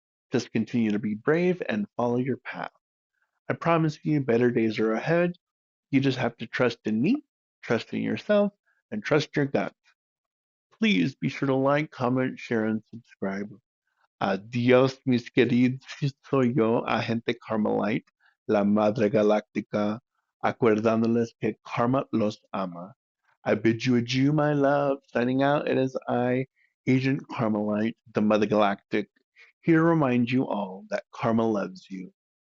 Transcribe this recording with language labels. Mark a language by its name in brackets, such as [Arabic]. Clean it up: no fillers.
[English] Just continue to be brave and follow your path. I promise you better days are ahead. You just have to trust in me, trust in yourself, and trust your gut. Please be sure to like, comment, share, and subscribe. [Spanish] Adios, mis queridos. Soy yo, Agente Carmelite, la Madre Galáctica, acordándoles que Karma los ama. [English] I bid you adieu, my love. Signing out, it is I, Agent Carmelite, the Mother Galactic, here to remind you all that Karma loves you.